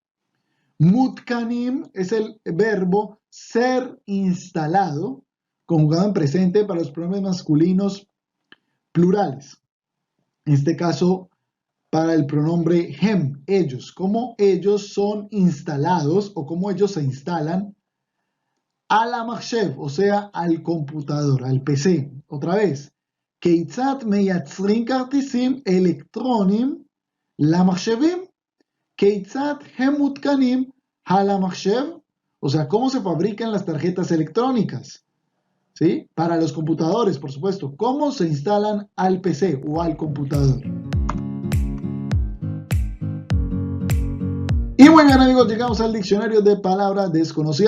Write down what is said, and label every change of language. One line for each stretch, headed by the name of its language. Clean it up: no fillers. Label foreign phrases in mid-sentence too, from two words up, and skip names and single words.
Spanish: Mutkanim es el verbo ser instalado, conjugado en presente para los pronombres masculinos plurales. En este caso, para el pronombre hem, ellos, como ellos son instalados o como ellos se instalan a la machshev, o sea, al computador, al PC. Otra vez,
Hebrew: כיצד מייצרים כרטיסים אלקטרוניים למחשבים? כיצד הם מותקנים על המחשב?
Spanish: O sea, ¿cómo se fabrican las tarjetas electrónicas? ¿Sí? Para los computadores, por supuesto. ¿Cómo se instalan al PC o al computador? Y muy bien, amigos, llegamos al diccionario de palabras desconocidas.